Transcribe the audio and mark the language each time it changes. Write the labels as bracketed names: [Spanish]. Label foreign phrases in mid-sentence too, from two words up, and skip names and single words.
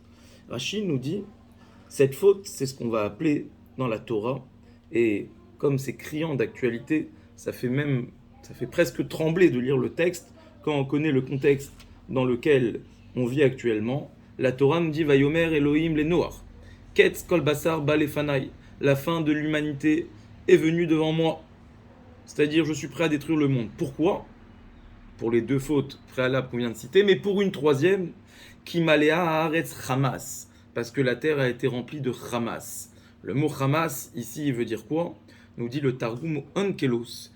[French] Rachid nous dit, cette faute, c'est ce qu'on va appeler dans la Torah, et comme c'est criant d'actualité, ça fait presque trembler de lire le texte quand on connaît le contexte dans lequel on vit actuellement. La Torah nous dit [Hebrew] ויאמר אלהים לנח קץ כל בשר בא לפני, [French] la fin de l'humanité est venue devant moi. C'est-à-dire, je suis prêt à détruire le monde. Pourquoi? Pour les deux fautes préalables qu'on vient de citer, mais pour une troisième, qui [Hebrew] מלאה הארץ חמס, [French] parce que la terre a été remplie de Hamas. Le mot Hamas, ici, il veut dire quoi? Nous dit le Targum Onkelos.